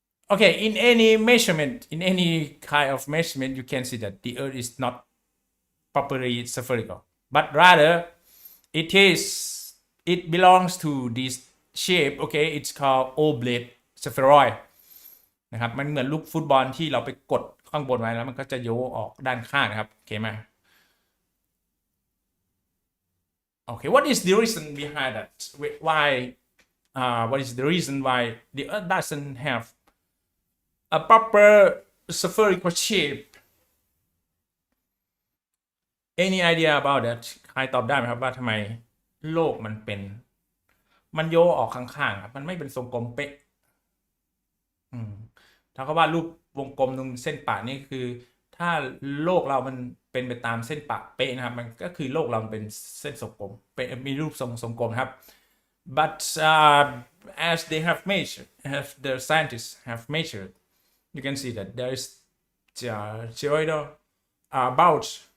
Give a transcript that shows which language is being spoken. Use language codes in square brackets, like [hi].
[en] Okay, in any measurement, in any kind of measurement, you can see that the Earth is not properly spherical, but rather it belongs to this shape. Okay, it's called oblate spheroid [th] นะครับมันเหมือนลูกฟุตบอลที่เราไปกดข้างบนไว้แล้วมันก็จะโยกออกด้านข้างนะครับโอเคไหม [en] Okay, what is the reason behind that? Why what is the reason why the Earth doesn't have a proper spherical shape? Any idea about that? [th] ใครตอบได้ไหมครับว่าทำไมโลกมันโยกออกข้างๆครับมันไม่เป็นทรงกลมเป๊ะถ้าเขาว่ารูปวงกลมตรงเส้นปะนี่คือถ้าโลกเรามันเป็นไปตามเส้นปะเป๊ะนะครับมันก็คือโลกเราเป็นเส้นทรงกลมเป็นมีรูปทรงกลมครับ [en] but as they have measured, as the scientists have measured, you can see that there is geoidal bulge.